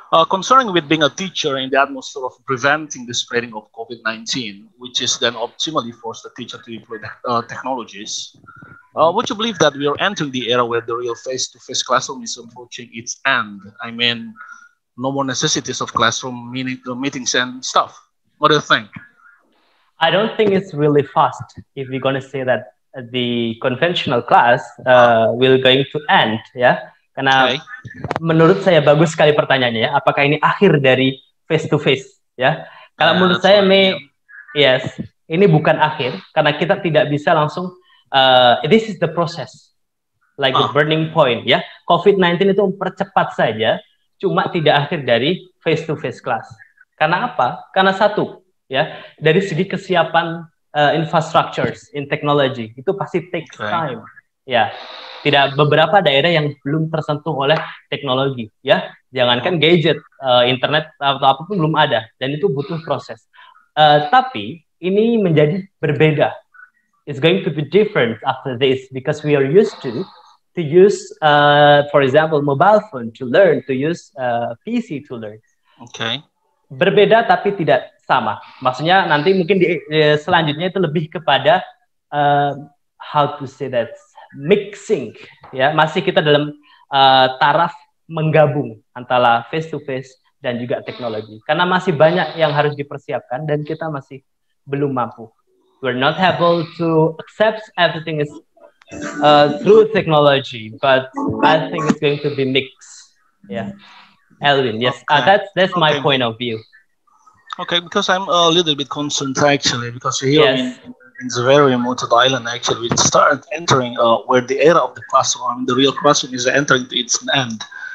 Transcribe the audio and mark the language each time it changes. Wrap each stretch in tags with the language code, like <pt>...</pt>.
<en>Concerning with being a teacher in the atmosphere of preventing the spreading of COVID-19, which is then optimally force the teacher to deploy technologies, would you believe that we are entering the era where the real face-to-face classroom is approaching its end? I mean, no more necessities of classroom meetings and stuff. What do you think? I don't think it's really fast if we're going to say that the conventional class will going to end, ya.</en> <id>Karena menurut saya bagus sekali pertanyaannya, ya. Apakah ini akhir dari face to face, ya? Kalau menurut saya, yes, ini bukan akhir karena kita tidak bisa langsung.</id> <en>This is the process, like the burning point, ya.</en> <id>COVID-19 itu mempercepat saja, cuma tidak akhir dari face to face class. Karena apa? Karena satu, ya, dari segi kesiapan</id> <en>infrastructures in technology</en> <id>itu pasti</id> <en>takes time,</en> <id>ya. Tidak beberapa daerah yang belum tersentuh oleh teknologi, ya. Jangankan gadget, internet atau apapun belum ada, dan itu butuh proses. Tapi ini menjadi berbeda.</id> <en>It's going to be different after this because we are used to use, for example, mobile phone to learn, to use PC to learn. Okay.</en> <id>Berbeda tapi tidak sama. Maksudnya nanti mungkin selanjutnya itu lebih kepada</id> <en>how to say that, mixing,</en> <id>ya. Masih kita dalam taraf menggabung antara face to face dan juga teknologi. Karena masih banyak yang harus dipersiapkan dan kita masih belum mampu.</id> <en>We're not able to accept everything is through technology, but I think it's going to be mixed. Yeah, Elvin. Yes, that's my point of view. Okay, because I'm a little bit concerned actually, because here in the very remote island, actually, we started entering where the era of the classroom, the real classroom, is entering to its end.</en>